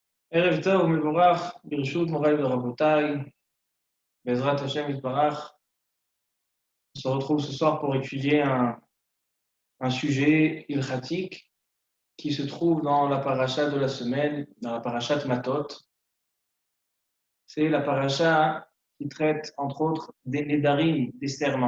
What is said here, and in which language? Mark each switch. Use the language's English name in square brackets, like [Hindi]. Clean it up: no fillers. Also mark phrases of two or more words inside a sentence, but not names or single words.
[Hebrew] ערב טוב ומבורך, ברשות מוריי ורבותיי, בעזרת Hashem יתברך. [French] On se retrouve ce soir pour étudier un sujet ilchatique qui se trouve dans la paracha de la semaine, dans la parachat Matot. C'est la paracha qui traite, entre autres, des nedarim, des serments.